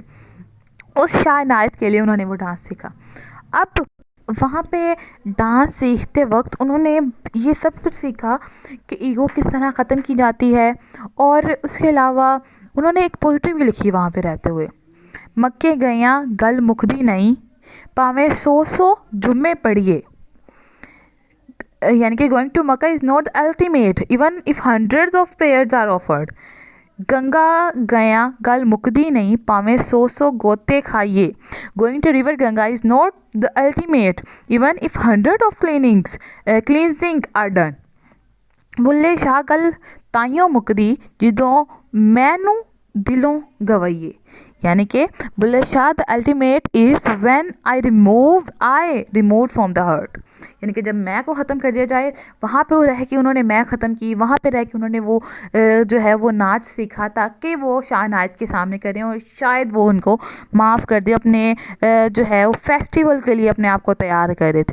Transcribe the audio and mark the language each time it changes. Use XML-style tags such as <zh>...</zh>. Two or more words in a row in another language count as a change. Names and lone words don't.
<hi>उस शाह इनायत के लिए उन्होंने वो डांस सीखा। अब वहाँ पे डांस सीखते वक्त उन्होंने ये सब कुछ सीखा कि ईगो किस तरह ख़त्म की जाती है। और उसके अलावा उन्होंने एक पोइट्री भी लिखी वहाँ पे रहते हुए,</hi> <pa>ਮੱਕੇ ਗਿਆਂ ਗੱਲ ਮੁੱਕਦੀ ਨਹੀਂ, ਭਾਵੇਂ 100 ਜੁੰਮੇ ਪੜ੍ਹੀਏ,</pa> <hi>यानी कि</hi> <en>going to Mecca is not ultimate even if hundreds of prayers are offered.</en> <pa>ਗੰਗਾ ਗਿਆਂ ਗੱਲ ਮੁੱਕਦੀ ਨਹੀਂ ਭਾਵੇਂ ਸੌ ਗੋਤੇ ਖਾਈਏ।</pa> <en>going to river Ganga is not the ultimate even if 100 of cleansing are done।</en> <pa>ਬੁੱਲ੍ਹੇ ਸ਼ਾਹ ਗੱਲ ਤਾਈਓਂ ਮੁੱਕਦੀ ਜਦੋਂ ਮੈਨੂੰ ਦਿਲੋਂ ਗਵਾਈਏ।</pa> <hi>यानी कि</hi> <en>Bulleh Shah the ultimate is when I remove from the heart.</en> <hi>यानी कि जब मैं को ख़त्म कर दिया जाए, वहाँ पे वो रह के उन्होंने मैं ख़त्म की, वहाँ पे रह के उन्होंने वो जो है वो नाच सीखा ताकि वो शाह नायत के सामने करें और शायद वो उनको माफ़ कर दे। अपने जो है वो फेस्टिवल के लिए अपने आप को तैयार कर रहे थे।</hi>